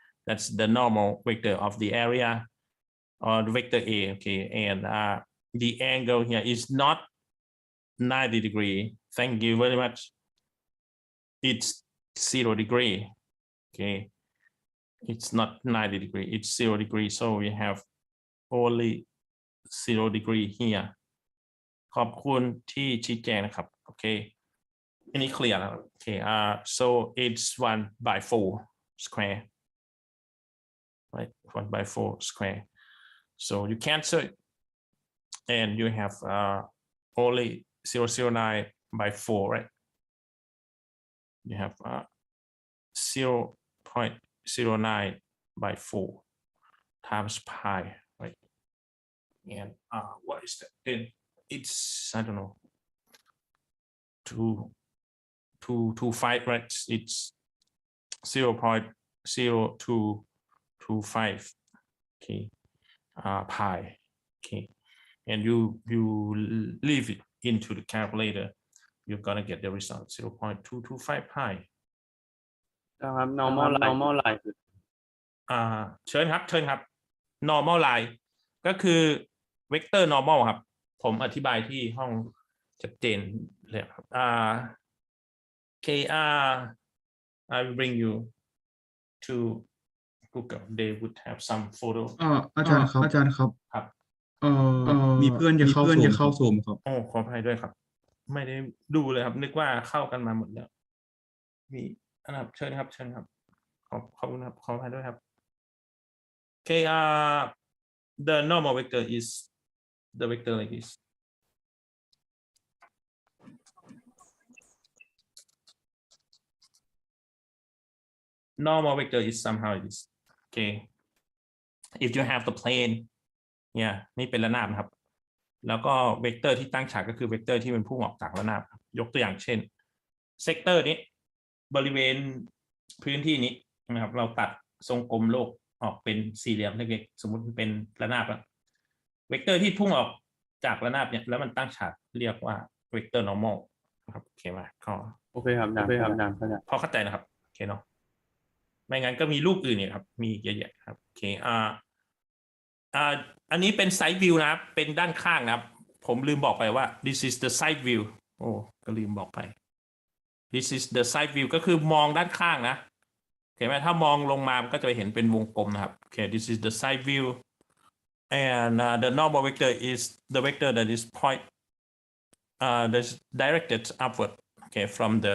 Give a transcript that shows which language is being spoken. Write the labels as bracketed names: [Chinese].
[English] That's the normal vector of the area or the vector A, okay, and the angle here is not 90 degree. Thank you very much. It's 0 degree, okay. It's not 90 degree, it's 0 degree, so we have only 0 degree here. [Thai] ขอบคุณที่ชี้แจงนะครับโอเคอันนี้เคลียร์แล้วโอเค [English] so it's 1 by 4 square, right? 1 by 4 square, so you cancel it and you have only 0.09 by 4, right? You have 0.09 by 4 times pi, right? And what is that? Then it's, I don't know, 225, right? It's 0.0225, okay, pi, okay, and you leave it into the calculator, you're gonna get the result 0.225 pi. normal line [Thai] เชิญครับ normal line ก็คือ vector normal ครับผมอธิบายที่ห้องชัดเจนเลยครับ [English] I will bring you to Google. They would have some photo. [Thai] อาจารย์ครับ ครับ มีเพื่อนจะเข้าซูมครับ โอ้ขออภัยด้วยครับไม่ได้ดูเลยครับนึกว่าเข้ากันมาหมดแล้วมีนะครับเชิญครับขอบคุณครับขออภัยด้วยครับ [English] Okay, the normal vector is the vector like this. Normal vector is somehow like this. Okay, if you have the plane, yeah, [Thai] นี่เป็นระนาบนะครับแล้วก็เวกเตอร์ที่ตั้งฉากก็คือเวกเตอร์ที่มันพุ่งออกจากระนาบยกตัวอย่างเช่นเซกเตอร์นี้บริเวณพื้นที่นี้นะครับเราตัดทรงกลมโลกออกเป็นสี่เหลี่ยมเล็กๆสมมุติเป็นระนาบแล้วเวกเตอร์ที่พุ่งออกจากระนาบเนี่ยแล้วมันตั้งฉากเรียกว่าเวกเตอร์ normal นะครับโอเคไหม โอเคครับ พอเข้าใจนะครับโอเคเนาะไม่งั้นก็มีรูปอื่นเนี่ยครับมีเยอะแยะครับโอเค อันนี้เป็น side view นะครับเป็นด้านข้างนะครับผมลืมบอกไปว่า [English] this is the side view [Thai] โอ้ก็ลืมบอกไป [English] this is the side view ก็คือมองด้านข้างนะเห็นไหมถ้ามองลงมามันก็จะเห็นเป็นวงกลมนะครับโอเค this is the side view and the normal vector is the vector that is that's directed upward okay from